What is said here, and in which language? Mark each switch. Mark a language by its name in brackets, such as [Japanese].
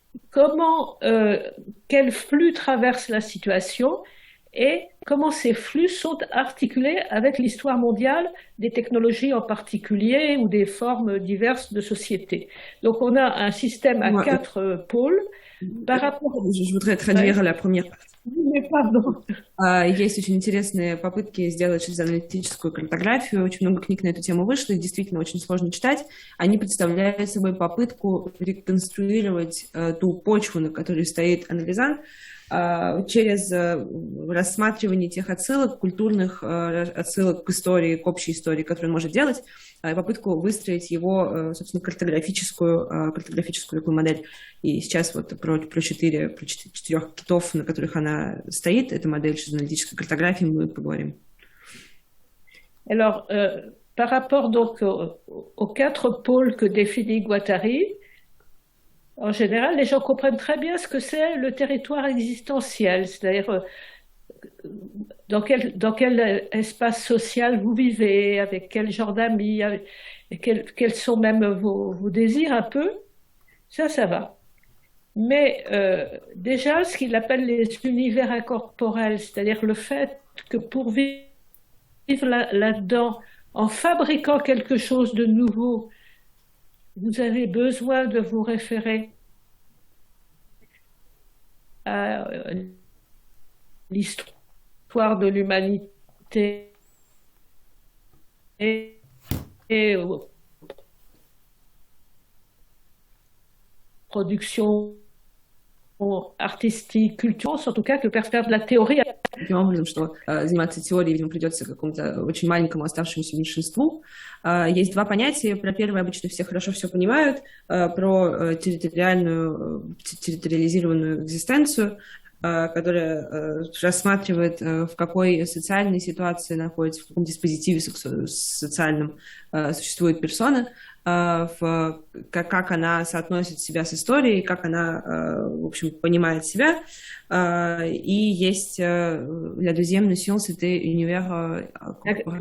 [French] comment, quel flux traverse la situation et comment ces flux sont articulés avec l'histoire mondiale des technologies en particulier ou des formes diverses de société. Donc on a un système à 4 pôles par rapport... Je voudrais traduire la première partie. Pardon. [Russian] Есть очень интересные попытки сделать шизоаналитическую картографию. Очень много книг на эту тему вышло, и действительно очень сложно читать. Они представляют собой попытку реконструировать ту почву, на которой стоит анализант, через рассматривание тех отсылок, культурных отсылок к истории, к общей истории, которую он может делать, и попытку выстроить его, собственно, картографическую такую модель. И сейчас вот про четырех китов, на которых она стоит, эта модель шизоаналитической картографии, мы поговорим. [French] Alors, par rapport donc aux 4 pôles que définit Guattari, en général, les gens comprennent très bien ce que c'est le territoire existentiel, c'est-à-dire dans quel espace social vous vivez, avec quel genre d'amis, quels sont même vos désirs un peu. Ça va. Mais déjà, ce qu'il appelle les univers incorporels, c'est-à-dire le fait que pour vivre là-dedans, en fabriquant quelque chose de nouveau, vous avez besoin de vous référer à l'histoire de l'humanité et aux productions artistique, culturelle, en tout cas, que faire de la théorie. [Russian] Таким образом, что заниматься теорией, видимо, придется какому-то очень маленькому оставшемуся меньшинству. Есть два понятия. Про первое обычно все хорошо все понимают, про территориализированную экзистенцию, которая рассматривает, в какой социальной ситуации находится, в каком диспозитиве социальном существует персона, как она соотносит себя с историей, как она, в общем, понимает себя. И есть [French] la deuxième notion, c'était univers corporel.